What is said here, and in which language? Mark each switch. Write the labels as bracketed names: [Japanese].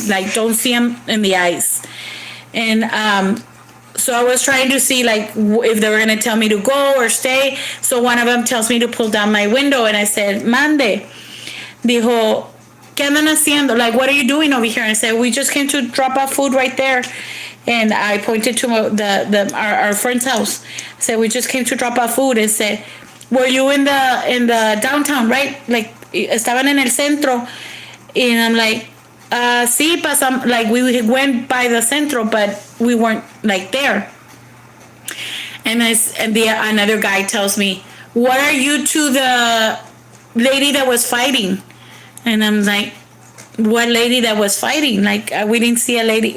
[English] Like, don't see him in the eyes. And so I was trying to see, like, if they were going to tell me to go or stay. So one of them tells me to pull down my window. And I said, [Spanish] mande. Dijo, ¿qué andan haciendo? [English] Like, what are you doing over here? And I said, we just came to drop off food right there. And I pointed to our friend's house. I said, we just came to drop off food. And said, were you in the downtown, right? [Spanish] Like, estaban en el centro. [English] And I'm like, [Spanish] sí, pasam. [English] Like, we went by the centro, but we weren't, like, there. And another guy tells me, what are you to the lady that was fighting? And I'm like, what lady that was fighting? Like, we didn't see a lady.